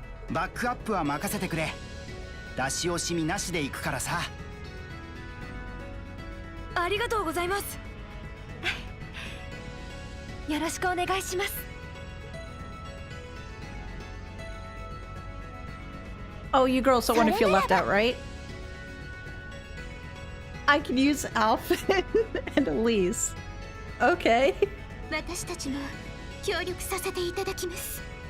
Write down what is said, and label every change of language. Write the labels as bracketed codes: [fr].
[ja] バックアップは任せてくれ。出し惜しみなしで行くからさ。ありがとうございます。よろしくお願いします。 [en] Oh, you girls don't want to feel left out, right? I can use Alpha and Elise. Okay. [ja] 私たちも協力させていただきます。